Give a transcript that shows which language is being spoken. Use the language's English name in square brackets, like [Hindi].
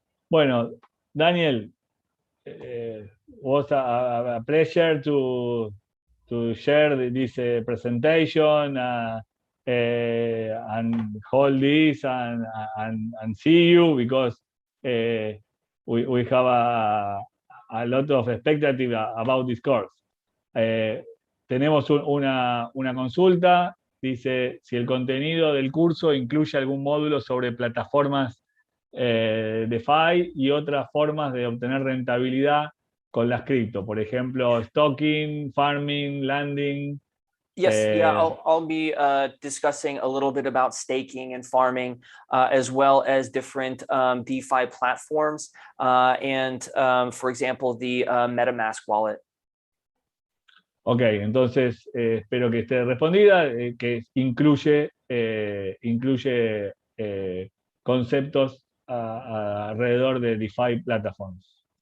[English] Bueno, Daniel, was a pleasure to share this presentation and hold this and see you, because we have a lot of expectative about this course. [Spanish] Tenemos una consulta, dice si el contenido del curso incluye algún módulo sobre plataformas DeFi y otras formas de obtener rentabilidad con las cripto, por ejemplo, stocking, farming, landing. [English] Yes, yeah, I'll be discussing a little bit about staking and farming, as well as different DeFi platforms, and for example, the MetaMask wallet. [Spanish] Ok, entonces espero que esté respondida, que incluye conceptos alrededor de [English] DeFi platforms.